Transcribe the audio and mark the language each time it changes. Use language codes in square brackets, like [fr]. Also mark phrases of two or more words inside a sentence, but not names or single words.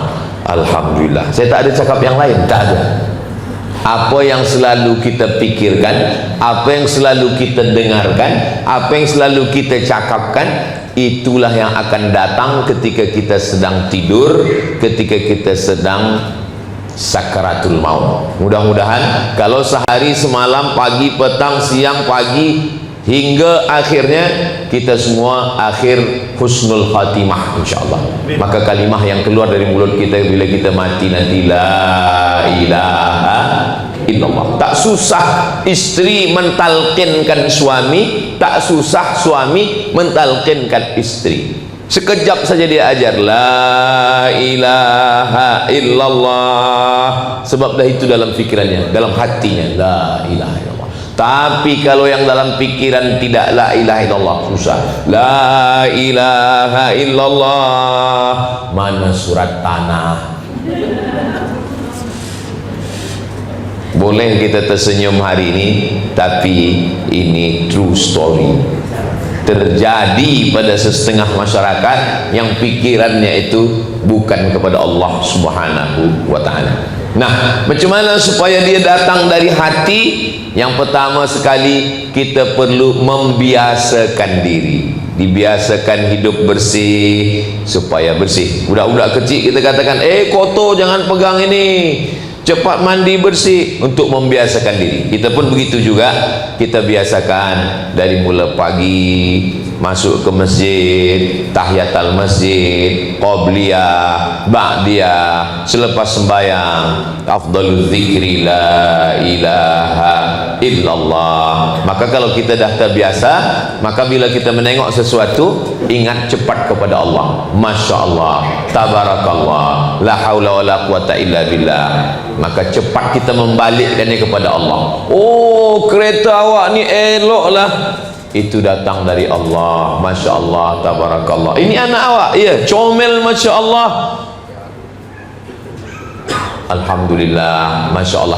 [ms] Alhamdulillah, saya tak ada cakap yang lain, tak ada. Apa yang selalu kita pikirkan, apa yang selalu kita dengarkan, apa yang selalu kita cakapkan, itulah yang akan datang ketika kita sedang tidur, ketika kita sedang sakaratul maut. Mudah-mudahan kalau sehari semalam, pagi, petang, siang, pagi, hingga akhirnya kita semua akhir [ar] حسن الخاتمة إن شاء الله. [ms] Maka kalimah yang keluar dari mulut kita bila kita mati nanti, [ar] لا إله إلا الله. [ms] Tak susah istri mentalkinkan suami, tak susah suami mentalkinkan istri. Sekejap saja dia ajar [ar] لا إله إلا الله, [ms] sebab dah itu dalam fikirannya, dalam hatinya, [ar] لا إله إلا الله. [ms] Tapi kalau yang dalam pikiran tidak [ar] لا إله إلا الله, [ms] susah. [ar] لا إله إلا الله, [ms] mana surat tanah? Boleh kita tersenyum hari ini, tapi ini [en] true story. [ms] Terjadi pada setengah masyarakat yang pikirannya itu bukan kepada [ar] الله سبحانه وتعالى. [ms] Nah, macam mana supaya dia datang dari hati? Yang pertama sekali, kita perlu membiasakan diri. Dibiasakan hidup bersih supaya bersih. Budak-budak kecil kita katakan, kotor jangan pegang ini, cepat mandi bersih, untuk membiasakan diri. Kita pun begitu juga, kita biasakan dari mula pagi masuk ke masjid, tahiyatul masjid, qabliyah, ba'diyah, selepas sembahyang, [ar] أفضل الذكر لا إله إلا الله. [ms] Maka kalau kita dah terbiasa, maka bila kita menengok sesuatu, ingat cepat kepada Allah. [ar] ما شاء الله, تبارك الله، لا حول ولا قوة إلا بالله. [ms] Maka cepat kita membalikkannya kepada Allah. Oh, kereta awak ni elok lah, itu datang dari Allah. [ar] ما شاء الله، تبارك الله. [ms] Ini anak awak, ya, comel, [ar] ما شاء الله، الحمد لله، ما شاء الله.